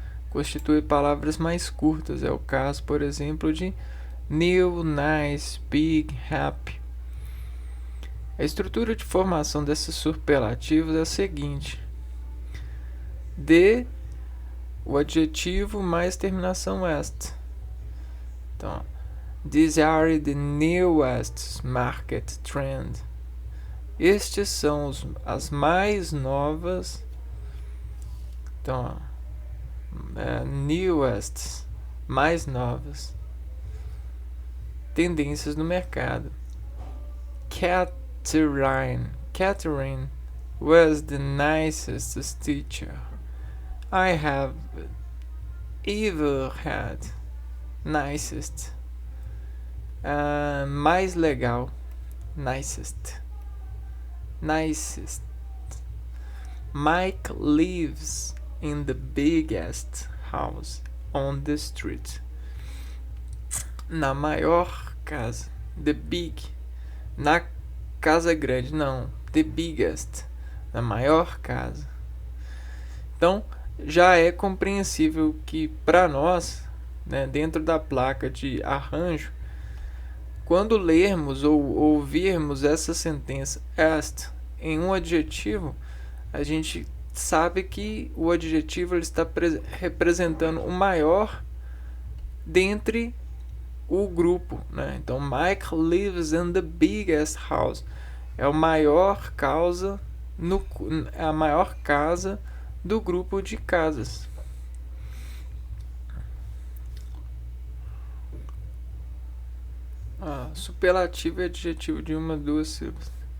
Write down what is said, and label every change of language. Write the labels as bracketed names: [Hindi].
[Portuguese] Constitui palavras mais curtas. É o caso, por exemplo, de new, nice, big, happy. A estrutura de formação desses superlativos é a seguinte: o adjetivo mais terminação est. Então, [English] these are the newest market trend. [Portuguese] Estes são as mais novas. Então, newest, mais novas tendências no mercado. [English] Catherine was the nicest teacher I have ever had. Nicest. [Portuguese] Mais legal. Nicest. [English] Mike lives in the biggest house on the street. [Portuguese] Na maior casa. [English] The big. [Portuguese] Na casa grande, não. [English] The biggest, [Portuguese] a maior casa. Então, já é compreensível que para nós, né, dentro da placa de arranjo, quando lermos ou ouvirmos essa sentença est em um adjetivo, a gente sabe que o adjetivo ele está representando o maior dentre o grupo, né? Então, [English] Mike lives in the biggest house. [Portuguese] É a maior casa do grupo de casas. Superlativo é adjetivo de uma, duas sílabas.